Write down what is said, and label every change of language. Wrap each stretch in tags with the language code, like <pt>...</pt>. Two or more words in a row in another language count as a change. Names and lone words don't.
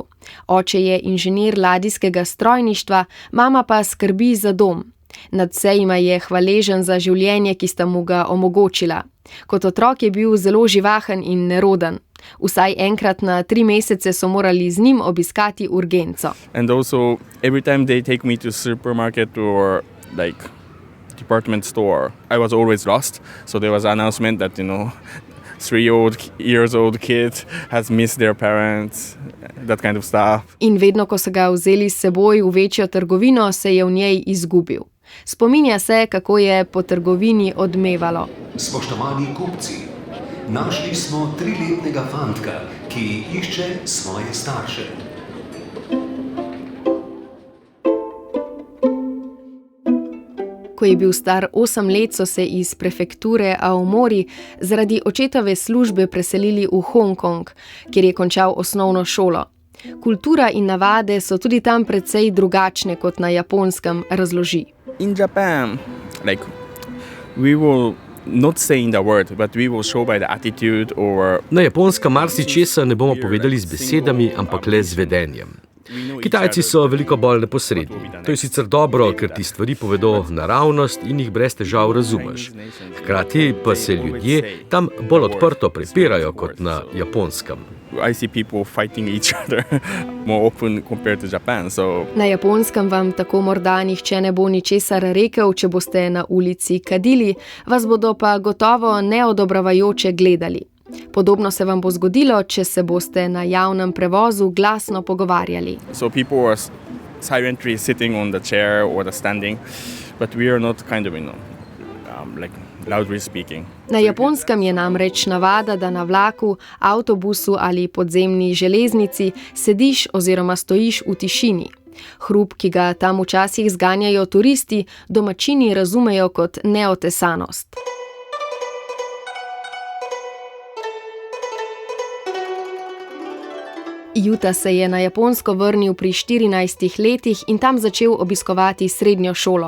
<sl>Oče je inženir ladijskega strojništva, mama pa skrbi za dom. Nadvse jima je hvaležen za življenje, ki sta mu ga omogočila. Kot otrok je bil zelo živahen in neroden. Vsaj enkrat na 3 mesece so morali z njim obiskati urgenco.</sl> <en>And also, every time they take me to supermarket or department store, I was always lost. So there was an announcement that, 3-year-old kid has missed their parents, that kind of stuff.</en> <sl>In vedno, ko so ga vzeli s seboj v večjo trgovino, se je v njej izgubil. Spominja se, kako je po trgovini odmevalo. Spoštovani kupci, našli smo 3-letnega fantka, ki išče svoje starše. Ko je bil star 8 let, so se iz prefekture Aomori zaradi očetove službe preselili v Hongkong, kjer je končal osnovno šolo. Kultura in navade so tudi tam precej drugačne kot na Japonskem, razloži.</sl> <en>In Japan, we will not say in the word, but we will show by the attitude or...</en> <sl>Na Japonskem marsičesa ne bomo povedali z besedami, ampak le z vedenjem. Kitajci so veliko bolj neposredni. To je sicer dobro, ker ti stvari povedo naravnost in jih brez težav razumeš. Hkrati pa se ljudje tam bolj odprto prepirajo kot na Japonskem.</sl> <en>I see people fighting each other more open compared to Japan. So</en> <sl>Na Japonskem vam tako morda nihče ne bo ničesar rekel, če boste na ulici kadili, vas bodo pa gotovo neodobravajoče gledali. Podobno se vam bo zgodilo, če se boste na javnem prevozu glasno pogovarjali.</sl> <en>So people were silently sitting on the chair or the standing, but we are not kind of, like loudly speaking.</en> <sl>Na Japonskem je namreč navada, da na vlaku, avtobusu ali podzemni železnici sediš oziroma stojiš v tišini. Hrup, ki ga tam včasih zganjajo turisti, domačini razumejo kot neotesanost. Juta se je na Japonsko vrnil pri 14 letih in tam začel obiskovati srednjo šolo.</sl>